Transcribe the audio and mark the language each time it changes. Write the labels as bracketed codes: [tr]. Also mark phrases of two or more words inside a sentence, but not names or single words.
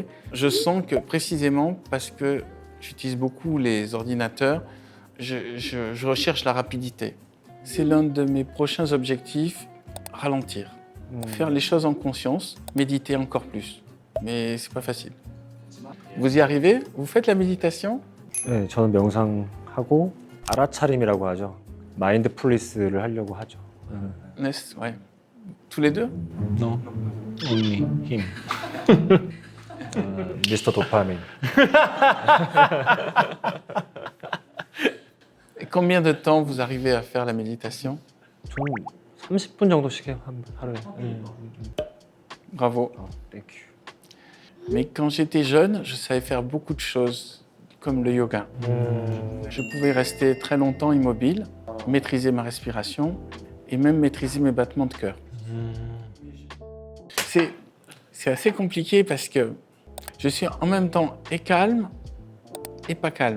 [fr] Je sens que précisément parce que j'utilise beaucoup les ordinateurs, je recherche la rapidité. C'est l'un de mes prochains objectifs, ralentir. Faire les choses en conscience, méditer encore plus. Mais c'est pas facile. Vous y arrivez? Vous faites la méditation? [ko] 네, 저는 명상하고 알아차림이라고 하죠. 마인드풀리스를 하려고 하죠. [fr] Ouais. Tous les deux? [en] No, only him. Mister Dopamine. [fr] Et combien de temps vous arrivez à faire la méditation? [ko] 저는 30분 정도씩 해요, 하루에. [fr] Bravo. [en] thank you. [fr] Mais quand j'étais jeune, je savais faire beaucoup de choses. comme le yoga. Je pouvais rester très longtemps immobile, maîtriser ma respiration et même maîtriser mes battements de cœur. C'est assez compliqué parce que je suis en même temps et calme et pas calme.